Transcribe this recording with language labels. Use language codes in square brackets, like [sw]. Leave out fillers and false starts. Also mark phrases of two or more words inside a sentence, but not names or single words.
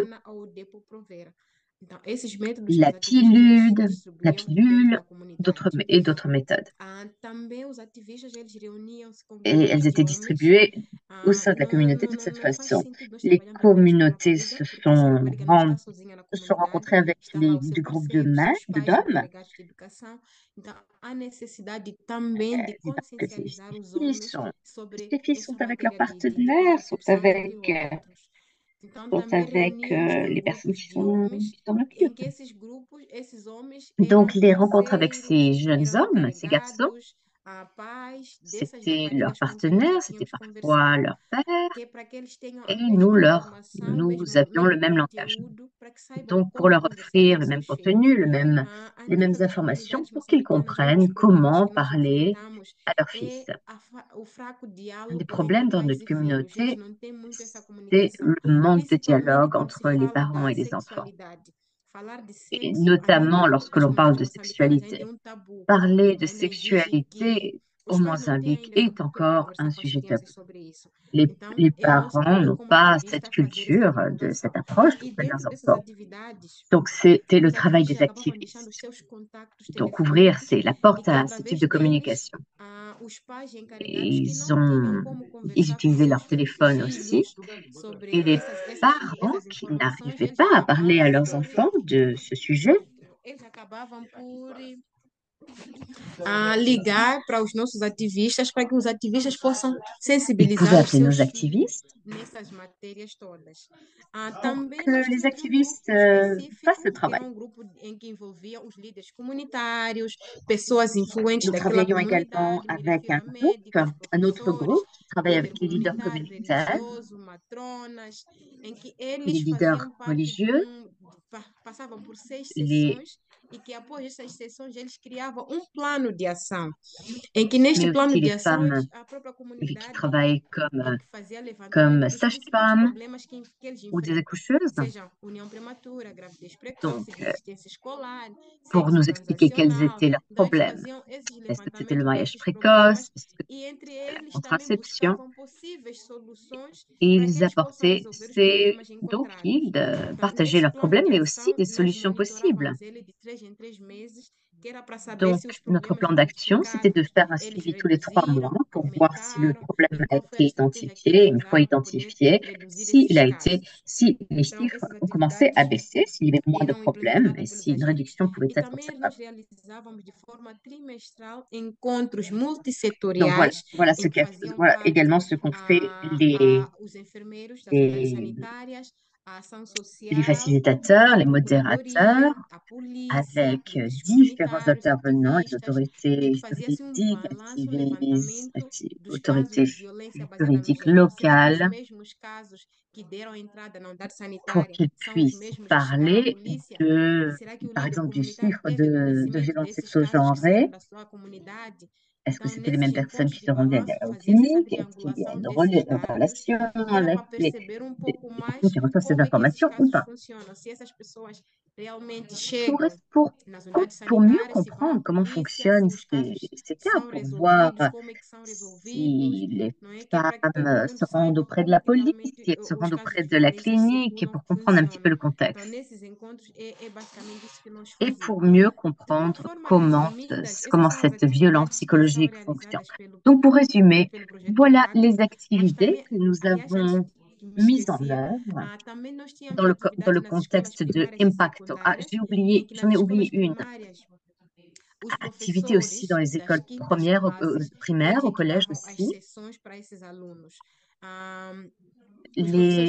[pt] Sayana ou o Depo Provera. Então, esses métodos que [fr] La [pt] as ativistas eles [fr] la [pt] distribuíam dentro [fr] pilule, [pt] da comunidade. [fr] et d'autres méthodes. [pt] Também os ativistas eles reuniam-se com [fr] Et [pt] grupos [fr] elles [pt] de [fr] étaient [pt] homens. [fr] distribuées au sein de la communauté de cette [pt] Não faz [fr] façon. [pt] sentido nós [fr] Les [pt] trabalharmos apenas com [fr] communautés [pt] rapariga, porque essa rapariga não está sozinha na [fr] se sont [pt] comunidade, [fr] rencontrées avec [pt] está lá o seu [fr] des groupes [pt] parceiro, seus pais, [fr] d'hommes. [pt] encarregados de educação. Então, há necessidade também de [fr] Et donc, [pt] consciencializar os [fr] filles [pt] homens sobre [fr] ces filles [pt] essa [fr] sont avec leurs [pt] matéria de [fr] partenaires, [pt] contracepção, entre outros. Então, também reuníamos com [fr] les personnes [pt] grupos de homens, [fr] qui s'en [pt] em [fr] occupent. [pt] que esses grupos, esses homens [fr] Donc, [pt] eram [fr] les rencontres avec [pt] parceiros, [fr] ces jeunes [pt] eram [fr] hommes, ces garçons, [pt] encarregados, pais dessas [fr] c'était leur [pt] raparigas com quem nós já [fr] partenaire, c'était [pt] tínhamos [fr] parfois [pt] conversado, [fr] leur père, [pt] que é para que eles tenham a [fr] et [pt] mesma informação, [fr] nous avions le [pt] mesmo [fr] même langage. [pt] conteúdo, para que saibam [fr] Donc, pour [pt] como [fr] leur [pt] conversar [fr] offrir [pt] com [fr] le même [pt] seus filhos. [fr] contenu, [pt] A [fr] les mêmes [pt] nível das [fr] informations [pt] comunidades [fr] pour qu'ils [pt] moçambicanas, um dos [fr] comprennent [pt] problemas [fr] comment [pt] que nós [fr] parler [pt] enfrentamos [fr] à leurs [pt] é [fr] fils. [pt] o fraco [fr] Un des [pt] diálogo entre [fr] problèmes dans [pt] pais [fr] notre [pt] e filhos. Eles [fr] communauté, [pt] não têm muito essa [fr] c'est [pt] comunicação, [fr] le manque de [pt] principalmente [fr] dialogue [pt] quando se [fr] entre les [pt] fala [fr] parents [pt] da [fr] et les enfants. [pt] sexualidade. Falar de [fr] Et [pt] sexo, a [fr] notamment [pt] nível [fr] lorsque [pt] das [fr] l'on parle [pt] comunidades [fr] de [pt] moçambicanas, ainda é [fr] sexualité. [pt] um tabu. [fr] Parler de [pt] Ainda exige que [fr] sexualité au [pt] os pais não têm [fr] Mozambique [pt] ainda essa [fr] est [pt] cultura de [fr] encore un [pt] conversar com as [fr] sujet tabou. [pt] crianças sobre isso. [fr] Les, [pt] Então, [fr] les [pt] é o nosso [fr] parents [pt] papel [fr] n'ont [pt] como [fr] pas [pt] ativista [fr] cette [pt] fazer essa [fr] culture de cette [pt] divulgação. [fr] approche [pt] E [fr] auprès de [pt] dentro [fr] leurs [pt] dessas [fr] enfants. [pt] atividades, [fr] Donc, c'était le [pt] os [fr] travail des [pt] ativistas acabavam deixando os [fr] activistes. [pt] seus contactos [fr] Donc, ouvrir [pt] telefônicos [fr] c'est la [pt] e [fr] porte [pt] que [fr] à ce type [pt] através [fr] de [pt] deles, [fr] communication. [pt] os pais [fr] Et [pt] encarregados que não tinham como [fr] ils [pt] conversar com [fr] utilisaient [pt] seus [fr] leur téléphone aussi. [pt] filhos sobre [fr] Et les parents [pt] essas [fr] qui [pt] informações, [fr] n'arrivaient [pt] eles [fr] pas à parler à [pt] acabavam [fr] leurs enfants de ce sujet, [pt] por ligar para os nossos ativistas, para que os ativistas possam [fr] ils pouvaient [pt] sensibilizar os [fr] appeler nos [pt] seus filhos [fr] activistes [pt] nessas matérias todas. [fr] pour [pt] Também [fr] que [pt] nós [fr] les [pt] tínhamos um [fr] activistes [pt] grupo [fr] fassent le [pt] específico, que era [fr] travail. [pt] um grupo em que envolvia os líderes comunitários, pessoas influentes [fr] Nous [pt] daquela [fr] travaillions également [pt] comunidade, me [fr] avec [pt] refiro [fr] un [pt] a médicos, [fr] autre [pt] professores, [fr] groupe qui travaille [pt] líder [fr] avec les leaders [pt] comunitário, [fr] communautaires [pt] religioso, matronas, em que [fr] et les [pt] eles [fr] leaders [pt] faziam parte de [fr] religieux, [pt] passavam por 6 [fr] les, [pt] sessões e que após essas sessões eles criavam um plano de ação, em que neste [fr] mais [pt] plano [fr] aussi [pt] de [fr] les [pt] ação [fr] femmes [pt] a própria [fr] qui [pt] comunidade [fr] travaillent [pt] fazia levantamento [fr] comme [pt] dos principais [fr] sages-femmes [pt] problemas que eles [fr] ou des [pt] enfrentam, [fr] accoucheuses. [pt] seja união prematura, gravidez [fr] Donc, [pt] precoce, desistência escolar, [fr] pour [pt] sexo [fr] nous expliquer quels [pt] transacional. [fr] étaient leurs [pt] Então, eles [fr] problèmes. [pt] faziam esses [fr] Est-ce que c'était le [pt] levantamentos [fr] mariage [pt] desses problemas [fr] précoce? Est-ce que [pt] e entre [fr] c'était la [pt] eles também [fr] contraception? [pt] buscavam possíveis soluções [fr] Et [pt] para que [fr] ils [pt] eles possam [fr] apportaient [pt] resolver os problemas [fr] donc [pt] encontrados. [fr] ils [pt] Então, [fr] partageaient [pt] nesse [fr] leurs [pt] plano [fr] problèmes, [pt] de [fr] mais aussi [pt] ação, [fr] des [pt] nós [fr] solutions possibles. [pt] monitorávamos ele de 3 em 3 meses, que era para saber [fr] Donc, [pt] se os [fr] notre [pt] problemas [fr] plan d'action, c'était de [pt] identificados, [fr] faire un [pt] eles [fr] suivi tous les 3 mois [pt] reduziram, [fr] pour voir si le [pt] aumentaram [fr] problème [pt] e [fr] a [pt] qual foi a [fr] été [pt] estratégia que [fr] identifié. [pt] eles [fr] Et une fois [pt] usaram para poder [fr] identifié, [pt] reduzir esses casos. [fr] si les [pt] Então, [fr] chiffres [pt] essas [fr] ont commencé à [pt] atividades [fr] baisser, s'il y avait moins de [pt] eram [fr] problèmes et [pt] implementadas pelos [fr] si une [pt] agentes [fr] réduction pouvait [pt] e [fr] être [pt] também nós [fr] observable. [pt] realizávamos de forma trimestral encontros [fr] Donc [pt] multissetoriais em que faziam [fr] voilà [pt] parte [fr] également ce qu'ont fait les, [pt] os enfermeiros das unidades [fr] les, [pt] sanitárias, a ação [fr] les [pt] social, [fr] facilitateurs, [pt] a [fr] les modérateurs, [pt] procuradoria, a polícia, [fr] avec [pt] polícias [fr] différents [pt] comunitários, [fr] intervenants, les [pt] ativistas, em [fr] autorités [pt] que fazia-se [fr] juridiques, [pt] balanço, um levantamento dos casos [fr] autorités [pt] de violência baseada no [fr] juridiques [pt] género. Será que os [fr] locales, [pt] mesmos casos que deram entrada na unidade [fr] pour [pt] sanitária [fr] qu'ils [pt] são os [fr] puissent [pt] mesmos que chegaram à [fr] parler [pt] polícia? Será que o [fr] par [pt] líder [fr] exemple, du [pt] comunitário [fr] chiffre [pt] teve [fr] de [pt] conhecimento [fr] violences [pt] desses casos que saíram [fr] sexogenrées. [pt] da sua comunidade? [fr] Est-ce que [pt] Então, [fr] c'était les [pt] nesses [fr] mêmes personnes [pt] encontros [fr] qui [pt] de [fr] se rendaient [pt] balanço, [fr] aux [pt] fazia-se essa [fr] cliniques? Est-ce qu'il y a [pt] triangulação [fr] une [pt] desses dados, [fr] relation [pt] que era [fr] avec [pt] para perceber um pouco [fr] les personnes [pt] mais [fr] qui reçoivent ces [pt] como é que esses [fr] informations ou [pt] casos [fr] pas? [pt] funcionam, se essas pessoas realmente [fr] pour, [pt] chegam [fr] pour, [pt] nas [fr] pour, [pt] unidades [fr] pour mieux [pt] sanitárias, se vão à [fr] comprendre comment [pt] polícia, se [fr] fonctionnent [pt] os casos [fr] ces cas, [pt] são [fr] pour voir [pt] resolvidos, como é que são resolvidos, [fr] si les [pt] não é? Que é para que todo [fr] femmes [pt] mundo [fr] se rendent [pt] saiba [fr] auprès de [pt] como [fr] la [pt] que [fr] police, [pt] realmente [fr] si elles se [pt] os [fr] rendent [pt] casos [fr] auprès [pt] de [fr] de la [pt] violência [fr] clinique, [pt] circulam, [fr] pour comprendre un petit peu [pt] funcionam. [fr] le [pt] Então, [fr] contexte [pt] nesses encontros, é basicamente isso que nós [fr] et pour [pt] fazemos. [fr] mieux [pt] De uma [fr] comprendre [pt] forma resumida, essas [fr] comment [pt] são as [fr] cette violence [pt] atividades que são [fr] psychologique fonctionne. [pt] realizadas [fr] Donc, pour résumer, [pt] pelo projeto [fr] voilà [pt] Impacto, [fr] les [pt] mas [fr] activités [pt] também, [fr] que nous [pt] aliás, antes [fr] avons [pt] que me [fr] mises en [pt] esquecia, [fr] œuvre [pt] também nós tínhamos [fr] dans [pt] atividades [fr] le [pt] nas escolas [fr] contexte de [pt] primárias e [fr] Impacto. Ah, [pt] secundárias, em que [fr] j'en [pt] nas [fr] ai [pt] escolas [fr] oublié une. [pt] primárias, os [fr] Activité aussi dans [pt] professores [fr] les [pt] das [fr] écoles [pt] quintas classes, [fr] primaires, [pt] eles [fr] au collège [pt] equipavam as [fr] aussi. [pt] sessões para esses alunos. Os professores,